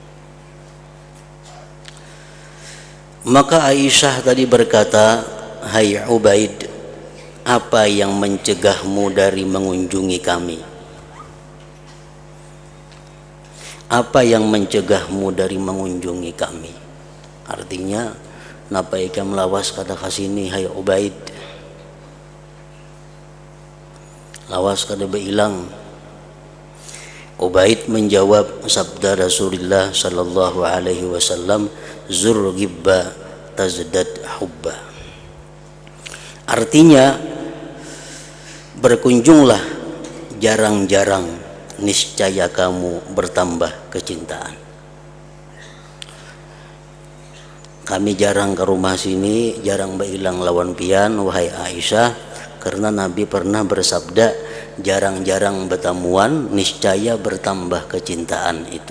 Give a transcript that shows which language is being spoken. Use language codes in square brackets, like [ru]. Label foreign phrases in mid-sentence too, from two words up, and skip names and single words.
[id] Maka Aisyah tadi berkata, hai Ubaid, apa yang mencegahmu dari mengunjungi kami? Apa yang mencegahmu dari mengunjungi kami? [bjn] Artinya, napa ika melawas kada kasini hai Ubaid? Lawas kada beilang. [id] Ubaid menjawab sabda Rasulullah [ar] صلى الله عليه وسلم, زر غبا تزدد حبا. [id] Artinya, berkunjunglah jarang-jarang, niscaya kamu bertambah kecintaan. [bjn] Kami jarang ke rumah sini, jarang beilang lawan pian wahai Aisyah, karena Nabi pernah bersabda jarang-jarang bertemuan niscaya bertambah kecintaan itu.